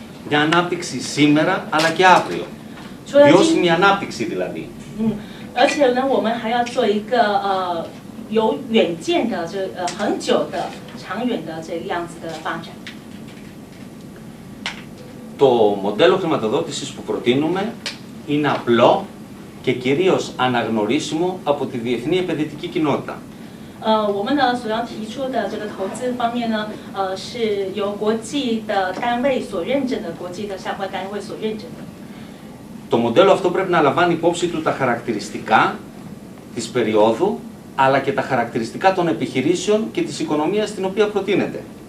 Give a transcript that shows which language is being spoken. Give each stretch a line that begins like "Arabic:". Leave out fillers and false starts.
Greek: Για ανάπτυξη σήμερα αλλά και αύριο. Βιώσιμη ανάπτυξη δηλαδή.
Chinese: 而且呢，我们还要做一个有远见的很久的、长远的这个样子的发展。
Greek: Το μοντέλο χρηματοδότησης που προτείνουμε είναι απλό και κυρίως αναγνωρίσιμο από τη διεθνή επενδυτική κοινότητα.
Chinese: 我们呢所要提出的这个投资方面呢，是由国际的单位所认证的，国际的相关单位所认证的。
Greek: Το μοντέλο αυτό πρέπει να λαμβάνει υπόψη του τα χαρακτηριστικά της περίοδου, αλλά και τα χαρακτηριστικά των επιχειρήσεων και της οικονομίας στην οποία προτείνεται.